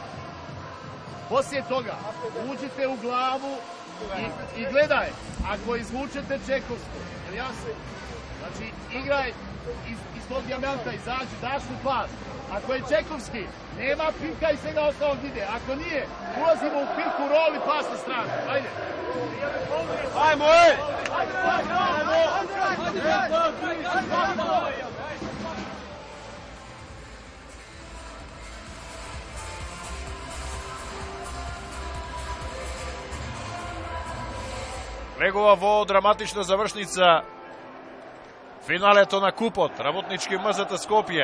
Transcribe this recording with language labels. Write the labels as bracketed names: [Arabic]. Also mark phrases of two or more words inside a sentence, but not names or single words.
[Serbian] Poslije toga uđite u glavu i gledaj, ako izvučete Čekovsku, jer jasno. Znači, igraj iz tog dijamanta, izađi, daš mu pas. Ako je Čekovski, nema pika i svega ostalog ide. Ako nije, ulazimo u piku, roli, pas na stranu. Ajde. Ajmo, ej! [Macedonian] Влегува во драматична завршница финалето на купот, работнички МЗТ Скопје.